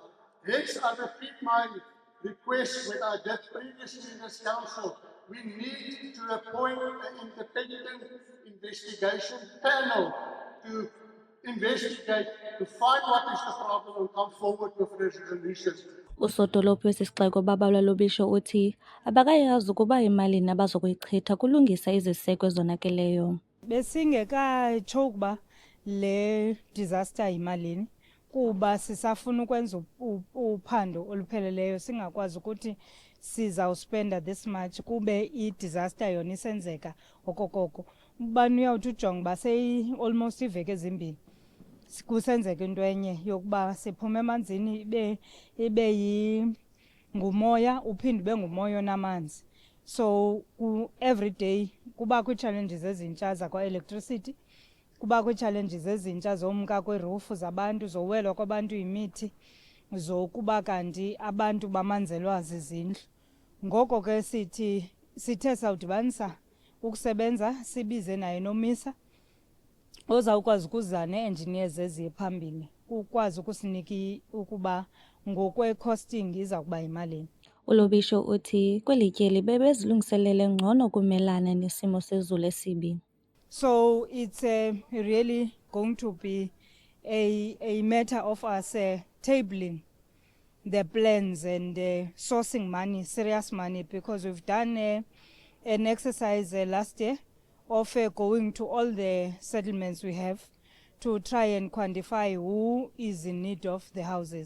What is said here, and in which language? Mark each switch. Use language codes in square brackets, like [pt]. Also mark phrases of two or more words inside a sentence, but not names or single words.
[en] Hence, I repeat my request when I did previously in this council. We need to appoint an independent investigation panel to investigate, to find what is the problem and come forward with resolutions. [xh] Usodolophu wesisixeko Babalwa Lobisho uthi abakayazi ukuba imalini abazokuyichitha kulungisa iziseko ezonakeleyo. Besingekatsho ukuba le disaster yimalini kuba sisafuna ukwenza uphando olupheleleyo singakwazi ukuthi sizawuspenda [en] this much [xh] kube i-disaster yona isenzeka okokoko. Ubani uyawuthi ujonga uba almost iveki ezimbini kusenzeka into enye yokuba siphume emanzini ibe ngumoya uphinde ube ngumoya onamanzi. [en] So every day [xh] kuba kwi-challenges ezintsha zakwa-electricity, kuba kwi-challenges ezintsha zomka kweerufu zabantu, zowelwa kwabantu yimithi, zokuba kanti abantu bamanzelwa zizindlu. Ngoko ke sithe sawudibanisa ukusebenza sibize naye nomisa ozawukwazi ukuza nee-engineers eziye phambili ukwazi ukusinika ukuba ngokwe-costing iza kuba yimalini. Ulobisho uthi kweli tyeli bebezilungiselele ngcono kumelana nesimo sezulu esibi. [en] So it's really going to be a matter of us tabling the plans and sourcing money, serious money, because we've done an exercise last year of going to all the settlements we have to try and quantify who is in need of the houses.